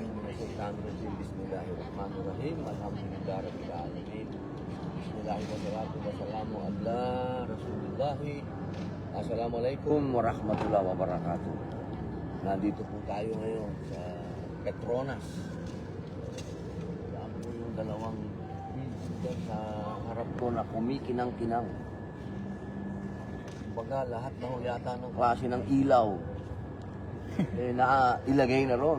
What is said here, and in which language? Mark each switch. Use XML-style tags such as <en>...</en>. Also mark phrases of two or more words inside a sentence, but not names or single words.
<ar>من الشيطان الرجيم. بسم الله الرحمن الرحيم. الحمد لله رب العالمين. بسم الله الرحمن الرحيم. والسلام على رسول الله. السلام عليكم ورحمة الله وبركاته.</ar> <tl>Nandito po tayo ngayon sa Petronas. Yan po yung dalawang bridge sa harap ko na kumikinang-kinang. Kumbaga lahat na ho yata ng klase ng ilaw ilagay na ron.</tl>